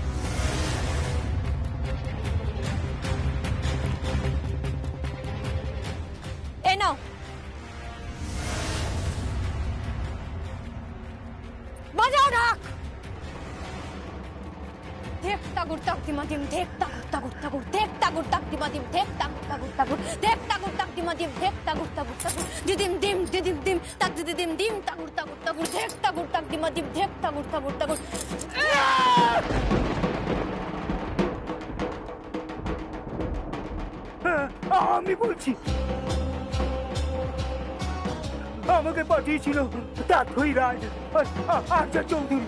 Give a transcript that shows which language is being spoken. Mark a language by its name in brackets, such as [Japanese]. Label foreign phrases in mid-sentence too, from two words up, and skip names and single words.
[Bangla] এ নাও, বাজাও ঢাক। দেখ তাগুর তাক দিমা দিম, দেখ তাগুর তাগুর তাগুর, দেখ তাগুর তাক দিমা দিম, দেখ তাগুর তাগুর তাগুর, দেখ তাগুর তাক দিমা দিম, দেখ তাগুর তাগুর তাগুর, দিদিম দিম দিদিম দিম, তাক দিদিম দিম, তাগুর তাগুর তাগুর, দেখ তাগুর তাক দিমা দিম, দেখ তাগুর তাগুর তাগুর। আমি বলছি, আমাকে পাঠিয়েছিল তাথই রায় আর্যা চৌধুরী।